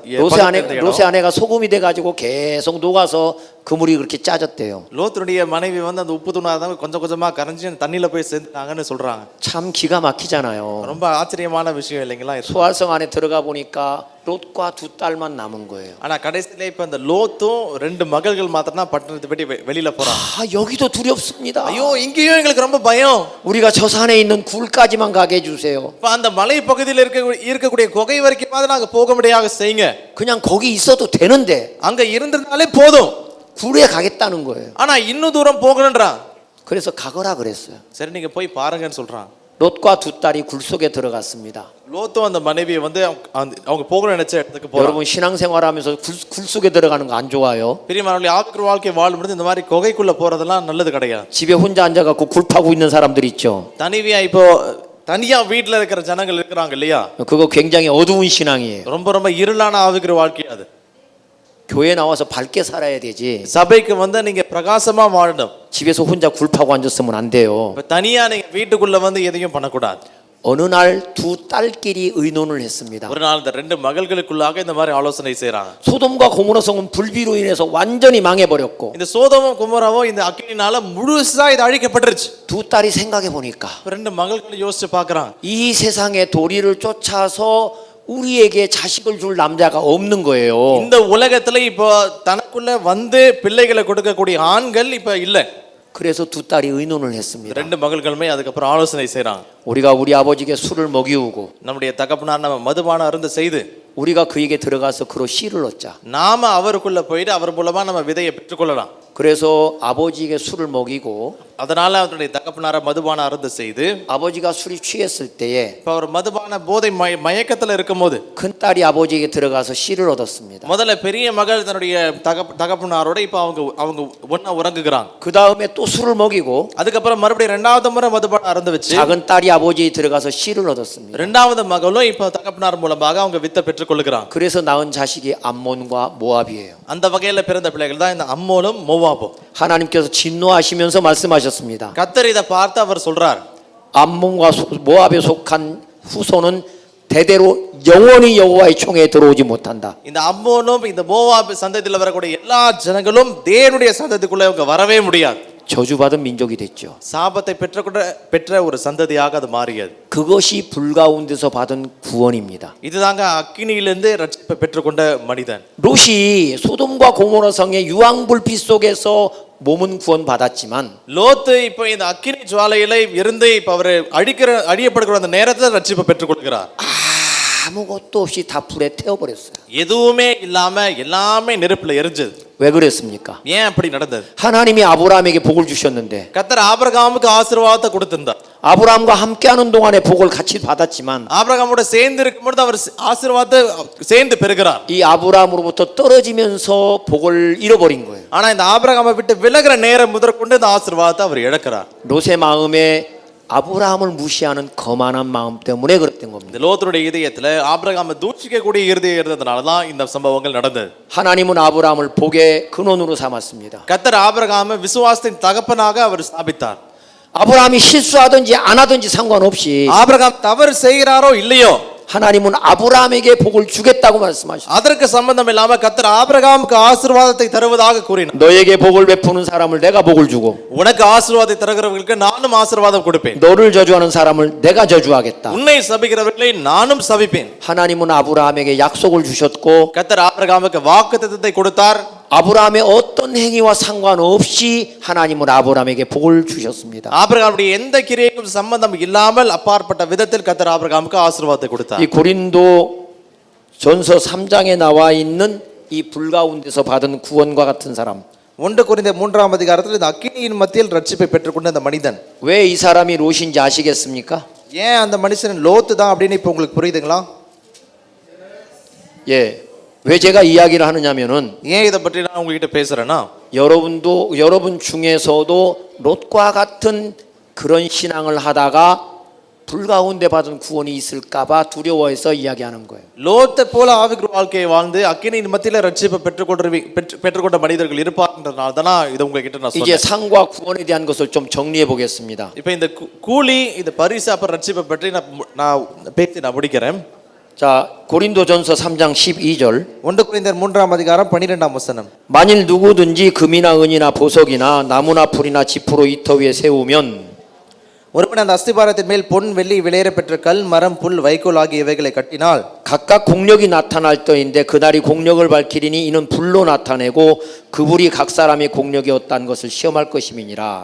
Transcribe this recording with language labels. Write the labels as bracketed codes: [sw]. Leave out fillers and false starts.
[ko] 롯의 아내가 소금이 돼가지고 계속 녹아서 그 물이 그렇게 짜졌대요. [ta] லோத்துடைய மனைவி வந்து அந்த உப்பு தூணாதான் கொஞ்சம் கொஞ்சமா கரைஞ்சி தண்ணியில போய் சேர்ந்தாங்கன்னு சொல்றாங்க. [ko] 참 기가 막히잖아요. [ta] ரொம்ப ஆச்சரியமான விஷயம் இல்லைங்களா? [ko] 소활성 안에 들어가 보니까 롯과 두 딸만 남은 거예요. [ta] ஆனா கடைசியில இப்ப அந்த லோத்தும் ரெண்டு மகள்கள் மாத்திரம் தான் பட்டணத்தை விட்டு வெளியில போறாங்க. [ko] 여기도 두렵습니다. [ta] ஐயோ இங்கேயும் எங்களுக்கு ரொம்ப பயம். [ko] 우리가 저 산에 있는 굴까지만 가게 해주세요. [ta] இப்ப அந்த மலை பகுதியில் இருக்கக்கூடிய குகை வரைக்கும் நாங்க போக முடியாத செய்யுங்க. [ko] 그냥 거기 있어도 되는데 [ta] அங்க இருந்திருந்தாலே போதும். [ko] 굴에 가겠다는 거예요. [ta] ஆனா இன்னும் தூரம் போகணும்ன்றான். [ko] 그래서 가거라 그랬어요. [ta] சரி நீங்க போய் பாருங்கன்னு சொல்றான். [ko] 롯과 두 딸이 굴 속에 들어갔습니다. [ta] லோத்தும் அந்த மனைவியை வந்து அவங்க போகணும்னு நினைச்ச இடத்துக்கு போறாங்க. [ko] 여러분 신앙생활하면서 굴 속에 들어가는 거 안 좋아요? [ta] பிரியமானவர்களே, ஆவிக்குரிய வாழ்க்கை வாழும்போது இந்த மாதிரி குகைக்குள்ள போறதெல்லாம் நல்லது கிடையாது. [ko] 집에 혼자 앉아갖고 굴 파고 있는 사람들 있죠. [ta] தனியா இப்போ தனியா வீட்டுல இருக்கிற ஜனங்கள் இருக்கிறாங்க இல்லையா? [ko] 그거 굉장히 어두운 신앙이에요. [ta] ரொம்ப இருளான ஆவிக்குரிய வாழ்க்கை அது. [ko] 교회 나와서 밝게 살아야 되지. [ta] சபைக்கு வந்து நீங்க பிரகாசமா வாழணும். [ko] 집에서 혼자 굴 파고 앉았으면 안 돼요. [ta] தனியா நீங்க வீட்டுக்குள்ள வந்து எதையும் பண்ணக்கூடாது. [ko] 어느 날 두 딸끼리 의논을 했습니다. [ta] ஒரு நாள் இந்த ரெண்டு மகள்களுக்குள்ளாக இந்த மாதிரி ஆலோசனை செய்றாங்க. [ko] 소돔과 고모라 성은 불비로 인해서 완전히 망해버렸고 [ta] இந்த சோதோமும் குமோராவும் இந்த அக்கினினால முழுசா இது அழிக்கப்பட்டுருச்சு. [ko] 두 딸이 생각해 보니까 [ta] ரெண்டு மகள்களும் யோசிச்சு பார்க்கறாங்க. [ko] 이 세상의 도리를 쫓아서 우리에게 자식을 줄 남자가 없는 거예요. [ta] இந்த உலகத்துல இப்போ தனக்குள்ள வந்து பிள்ளைகளை கொடுக்கக்கூடிய ஆண்கள் இப்ப இல்ல. [ko] 그래서 두 딸이 의논을 했습니다. [ta] ரெண்டு மகள்களுமே அதுக்கப்புறம் ஆலோசனை செய்றாங்க. [ko] 우리가 우리 아버지께 술을 먹이우고 [ta] நம்முடைய தகப்பனார் நம்ம மதுபானம் அருந்த செய்து [ko] 우리가 그에게 들어가서 그로 씨를 얻자. [ta] நாம அவருக்குள்ள போயிட்டு அவர் மூலமா நம்ம விதையை பெற்றுக்கொள்ளலாம். [ko] 그래서 아버지에게 술을 먹이고 [ta] அதனால அவருடைய தகப்பனார மதுபான அருந்த செய்து [ko] 아버지가 술이 취했을 때에 [ta] இப்ப அவர் மதுபான போதை மயக்கத்துல இருக்கும்போது [ko] 큰딸이 아버지에게 들어가서 씨를 얻었습니다. [ta] முதல்ல பெரிய மகள் தன்னுடைய தகப்பனாரோட இப்ப அவங்க ஒண்ணா உறங்குகிறாங்க. [ko] 그 다음에 또 술을 먹이고 [ta] அதுக்கப்புறம் மறுபடியும் இரண்டாவது முறை மதுபான அருந்த வச்சு [ko] 작은 딸이 아버지에 들어가서 씨를 얻었습니다. [ta] இரண்டாவது மகளும் இப்ப தகப்பனார் மூலமாக அவங்க வித்தை பெற்றுக்கொள்ளுகிறாங்க. [ko] 그래서 낳은 자식이 암몬과 모압이에요. [ta] அந்த வகையில பிறந்த பிள்ளைகள் தான் இந்த அம்மோனும் மோவாபும். [ko] 하나님께서 진노하시면서 말씀하셨습니다. [ta] கர்த்தர் இதை பார்த்து அவர் சொல்றார், [ko] 암몬과 모압에 속한 후손은 대대로 영원히 여호와의 총에 들어오지 못한다. [ta] இந்த அம்மோனும் இந்த மோவாப் சந்ததியில வரக்கூடிய எல்லா ஜனங்களும் தேவனுடைய சந்ததிக்குள்ள அவங்க வரவே முடியாது. [ko] 저주받은 민족이 됐죠. [ta] சாபத்தை பெற்ற ஒரு சந்ததியாக அது மாறியது. [ko] 그것이 불 가운데서 받은 구원입니다. [ta] இதுதாங்க அக்கினியிலிருந்து ரட்சிப்பை பெற்றுக்கொண்ட மனிதன். [ko] 롯이 소돔과 고모라 성의 유황불빛 속에서 몸은 구원받았지만 [ta] லோத்து இப்போ இந்த அக்கினி ஜுவாலையில இருந்து இப்ப அவர் அழியப்படுகிற அந்த நேரத்தில் ரட்சிப்பை பெற்றுக்கொள்கிறார். [ko] 아무것도 없이 다 불에 태워버렸어요. [ta] எதுவுமே இல்லாம எல்லாமே நெருப்புல எரிஞ்சது. [ko] 왜 그랬습니까? [ta] ஏன் அப்படி நடந்தது? [ko] 하나님이 아브라함에게 복을 주셨는데 [ta] கர்த்தர் ஆபிரகாமுக்கு ஆசீர்வாதத்தை கொடுத்திருந்தார். [ko] 아브라함과 함께하는 동안에 복을 같이 받았지만 [ta] ஆபிரகாமோட சேர்ந்து இருக்கும்போது அவர் ஆசீர்வாதத்தை சேர்ந்து பெறுகிறார். [ko] 이 아브라함으로부터 떨어지면서 복을 잃어버린 거예요. [ta] ஆனா இந்த ஆபிரகாமை விட்டு விலகிற நேரம் முதற்கொண்டு இந்த ஆசீர்வாதத்தை அவர் இழக்கிறார். [ko] 롯의 마음에 아브라함을 무시하는 거만한 마음 때문에 그랬던 겁니다. [ta] இந்த லோத்துடைய இதயத்துல ஆபிரகாமை தூஷிக்கக்கூடிய இருதயம் இருந்ததனால தான் இந்த சம்பவங்கள் நடந்தது. [ko] 하나님은 아브라함을 복의 근원으로 삼았습니다. [ta] கர்த்தர் ஆபிரகாமை விசுவாசத்தின் தகப்பனாக அவர் ஸ்தாபித்தார். [ko] 아브라함이 실수하든지 안 하든지 상관없이 [ta] ஆபிரகாம் தவறு செய்கிறாரோ இல்லையோ [ko] 하나님은 아브라함에게 복을 주겠다고 말씀하셨어요. [ta] அதற்கு சம்பந்தம் இல்லாம கர்த்தர் ஆபிரகாமுக்கு ஆசீர்வாதத்தை தருவதாக கூறினார். [ko] 너에게 복을 베푸는 사람을 내가 복을 주고 [ta] உனக்கு ஆசீர்வாதத்தை தருகிறவர்களுக்கு நானும் ஆசீர்வாதம் கொடுப்பேன். [ko] 너를 저주하는 사람을 내가 저주하겠다. [ta] உன்னை சபிக்கிறவர்களை நானும் சபிப்பேன். [ko] 하나님은 아브라함에게 약속을 주셨고 [ta] கர்த்தர் ஆபிரகாமுக்கு வாக்குத்தத்தத்தை கொடுத்தார். [ko] 아브라함의 어떤 행위와 상관없이 하나님은 아브라함에게 복을 주셨습니다. [ta] ஆபிரகாமுடைய எந்த கிரியைக்கும் சம்பந்தம் இல்லாமல் அப்பாற்பட்ட விதத்தில் கர்த்தர் ஆபிரகாமுக்கு ஆசீர்வாதத்தை கொடுத்தார். [ko] 이 고린도 전서 3장에 나와 있는 이 불 가운데서 받은 구원과 같은 사람. [ta] 1 கொரிந்தியர் 3ஆம் அதிகாரத்தில் இந்த அக்கினியின் மத்தியில் ரட்சிப்பை பெற்றுக்கொண்ட அந்த மனிதன். [ko] 왜 이 사람이 롯인지 아시겠습니까? [ta] ஏன் அந்த மனுஷன் லோத்து தான் அப்படின்னு இப்போ உங்களுக்கு புரியுதுங்களா? [ko] 예. 왜 제가 이야기를 하느냐면은 [ta] ஏன் இதை பற்றி நான் உங்ககிட்ட பேசுறேன்னா [ko] 여러분 중에서도 롯과 같은 그런 신앙을 하다가 불 가운데 받은 구원이 있을까봐 두려워해서 이야기하는 거예요. [ta] லோத்தை போல ஆவிக்குரிய வாழ்க்கையை வாழ்ந்து அக்கினியின் மத்தியில ரட்சிப்பை பெற்றுக்கொண்ட மனிதர்கள் இருப்பார்ன்றதுனால தான் இதை உங்ககிட்ட நான் [ko] 이제 [ta] சொல்றேன். [ko] 상과 구원에 대한 것을 좀 정리해 보겠습니다. [ta] இப்போ இந்த கூலி இந்த பரிசு அப்புறம் ரட்சிப்பை பற்றி நான் பேசி நான் முடிக்கிறேன். [ko] 자, 고린도전서 3장 12절. [ta] 1 கொரிந்தியர் 3ஆம் அதிகாரம் 12ஆம் வசனம். [ko] 만일 누구든지 금이나 은이나 보석이나 나무나 풀이나 지푸로 이터 위에 세우면 [ta] ஒருவன் அந்த அஸ்திபாரத்தின் மேல் பொன் வெள்ளி விலையேற பெற்ற கல் மரம் புல் வைக்கோல் ஆகிய இவைகளை கட்டினால் [ko] 각각 공력이 나타날 터인데 그날이 공력을 밝히리니 이는 불로 나타내고 그 불이 각 사람의 공력이었다는 것을 시험할 것임이니라.